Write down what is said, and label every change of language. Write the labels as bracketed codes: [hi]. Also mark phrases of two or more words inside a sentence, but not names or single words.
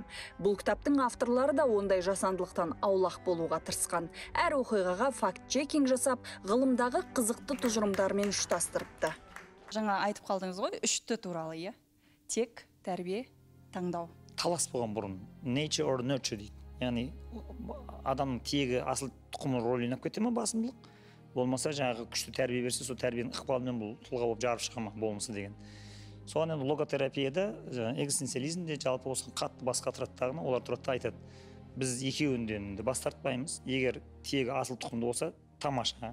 [kk] Бұл кітаптың авторлары да ондай жасандылықтан аулақ болуға тырысқан. Әр оқиғаға факт-чекинг жасап, ғылымдағы қызықты тұжырымдармен ұштастырыпты. Жаңа айтып қалдыңыз ғой, үшті туралы, иә? Тек, тәрбие, таңдау. Талас болған бұрын. [en] Nature or nurture дейді. [kk] Яғни, адамның тегі асыл тұқымы рөлін ойнап кете ме басымдылық? Болмаса жаңағы күшті тәрбие берсе, сол тәрбиенің ықпалымен бұл тұлға болып жарып шыға ма болмысы деген. Соған енді логотерапияда, экзистенциализмде жалпы осыған қатты бас қатыраттағына олар тұрады айтады. Біз екеуінден де бас тартпаймыз. Егер тегі асыл тұқымды болса, тамаша.